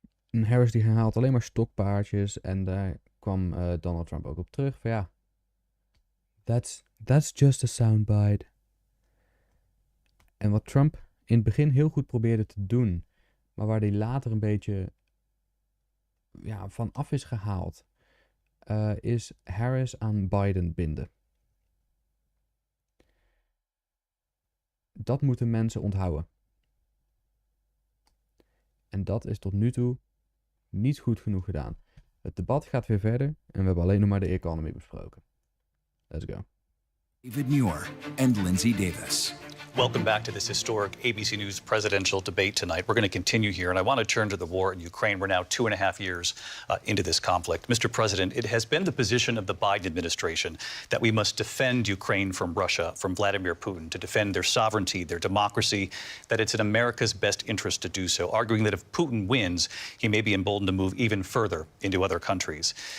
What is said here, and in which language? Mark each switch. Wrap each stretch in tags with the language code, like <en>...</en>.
<nl>En Harris die herhaalt alleen maar stokpaardjes. En daar kwam Donald Trump ook op terug. Van ja,</nl> <en>that's just a soundbite.</en> <nl>En wat Trump in het begin heel goed probeerde te doen, maar waar hij later een beetje van af is gehaald, is Harris aan Biden binden. Dat moeten mensen onthouden. En dat is tot nu toe niet goed genoeg gedaan. Het debat gaat weer verder en we hebben alleen nog maar de economy besproken.</nl> <en>Let's go. David Muir and Lindsay Davis. Welcome back to this historic ABC News presidential debate tonight. We're going to continue here, and I want to turn to the war in Ukraine. We're now 2.5 years into this conflict. Mr. President, it has been the position of the Biden administration that we must defend Ukraine from Russia, from Vladimir Putin, to defend their sovereignty, their democracy, that it's in America's best interest to do so, arguing that if Putin wins, he may be emboldened to move even further into other countries.</en>